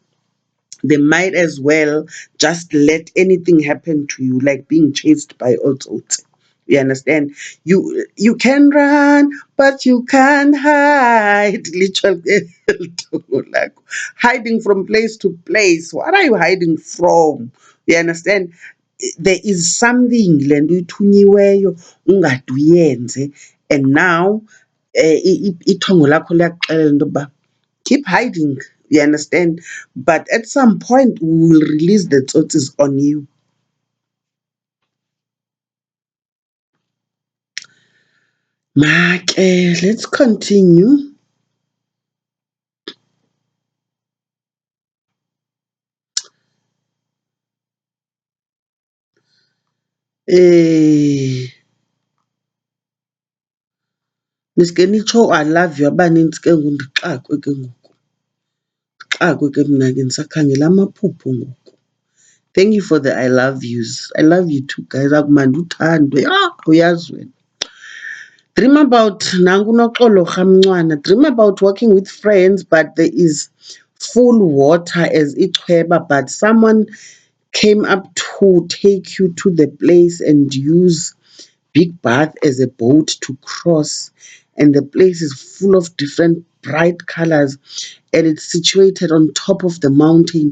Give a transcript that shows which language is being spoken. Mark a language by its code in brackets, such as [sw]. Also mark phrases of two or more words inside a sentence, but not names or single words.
[en] They might as well just let anything happen to you, like being chased by otsotsi. You understand? You can run, but you can't hide. Literally, like hiding from place to place. What are you hiding from? You understand? There is something [xh] le nto uyithunyiweyo ungade uyenze, [en] and now [xh] ithongo lakho liyakuxelela into yokuba [en] keep hiding, you understand? But at some point, we will release the tsotsis on you. Make, let's continue. [xh] Niske nitsho [en] I love you [xh] abanintsi ke ngoku ndixakwe ke ngoku. Ndixakwe ke mna ke ndisakhangela amaphupho ngoku. [en] Thank you for the I love yous. I love you too, guys. [xh] Akumandi uthandwe. Uyazi wena. [en] Dream about nangunoxolo ramncwana. Dream about working with friends, but there is full water as ichweba, but someone came up to take you to the place and use big bath as a boat to cross, and the place is full of different bright colors, and it's situated on top of the mountain.